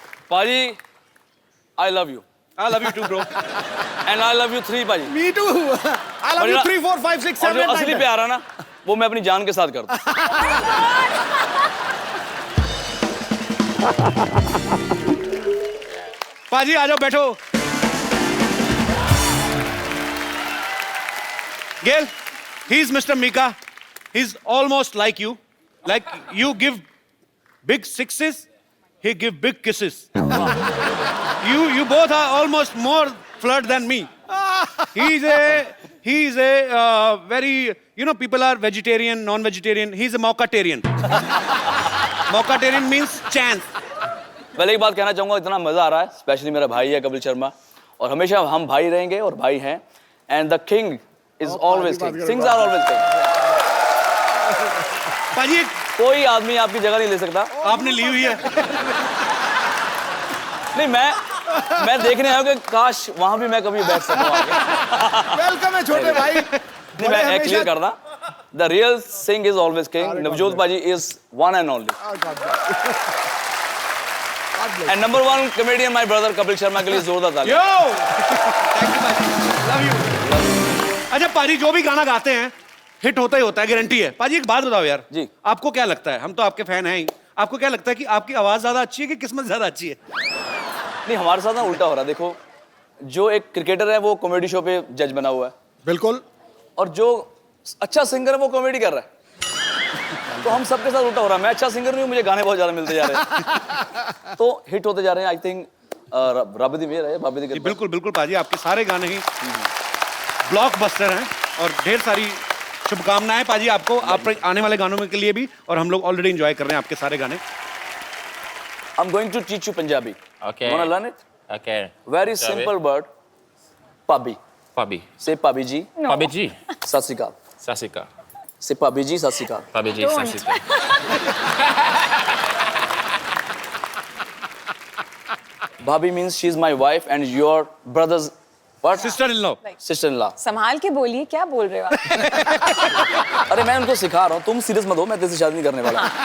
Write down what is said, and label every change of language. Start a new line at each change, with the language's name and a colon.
English: पाजी, I love you. I love you too, bro. And I love you 3, पाजी। Me too. I love you 3, 4, 5, 6,
Hindi: और
English: 7,
Hindi: जो
English: 8,
Hindi: असली
English: 9,
Hindi: प्यार है ना, वो मैं अपनी जान के साथ करता हूँ। पाजी आ जाओ, बैठो।
English: Gail, he's Mr. Mika. He's almost like you. Like you give big sixes, he give big kisses. You both are almost more flirt than me. He's a very, you know, people are vegetarian, non-vegetarian. He's a Mockatarian. Mockatarian means chance.
Hindi: पहले एक बात कहना चाहूँगा, इतना मजा आ रहा है, specially मेरा भाई है कपिल शर्मा, और हमेशा हम भाई रहेंगे और भाई हैं।
English: And the king is always king. Kings are always king.
Hindi: पाजी, कोई आदमी आपकी जगह नहीं ले सकता। आपने ली हुई है। नहीं, मैं देखने आया हूँ कि काश वहाँ भी मैं कभी बैठ सकूँ आगे। वेलकम है छोटे भाई। नहीं, मैं क्लियर करता।
English: The real Singh is always king. Navjot Paji is one and only. And number 1 comedian, my brother Kapil Sharma
Hindi: के लिए जोरदार ताली।
English: Yo! Thank you, पाजी। Love you.
Hindi: अच्छा पाजी, जो भी गाना गाते हैं हिट होता ही होता है, गारंटी है। पाजी एक बात बताओ यार, जी। आपको क्या लगता है, हम तो आपके फैन हैं ही, आपको क्या लगता है कि आपकी आवाज ज्यादा अच्छी है कि किस्मत ज्यादा अच्छी है? नहीं, हमारे साथ ना उल्टा हो रहा है। देखो, जो एक क्रिकेटर है वो कॉमेडी शो पे जज बना हुआ है, बिल्कुल, और जो अच्छा सिंगर है वो कॉमेडी कर रहा है। तो हम सबके साथ उल्टा हो रहा है। मैं अच्छा सिंगर नहीं हूँ, मुझे गाने बहुत ज्यादा मिलते जा रहे हैं, तो हिट होते जा रहे हैं। आई थिंक
Punjabi: रब दी मेहर है, बाबे दी कृपा।
Hindi: बिल्कुल बिल्कुल पाजी, आपके सारे गाने ही ब्लॉकबस्टर हैं और ढेर सारी शुभकामनाएं पाजी आपको, आप आने वाले गानों के लिए भी, और हम लोग ऑलरेडी एंजॉय कर रहे हैं आपके सारे गाने।
English: I'm going to teach you Punjabi. Okay. Wanna learn it? Okay. Very Shall we? simple word. Pabi. Pabi. Say Pabi ji. Pabi ji.
Punjabi: Sat Sri Akal. Sasika. C'est Pabiji Sasika. Pabiji
English: Don't. Sasika. Bhabhi means she's my wife and your brother's what? Sister-in-law. Sister-in-law.
Hindi: संभाल के बोलिए क्या बोल रहे हो आप? अरे मैं उनको सिखा रहा हूँ, तुम सीरियस मत हो, मैं तेरे से शादी नहीं करने वाला।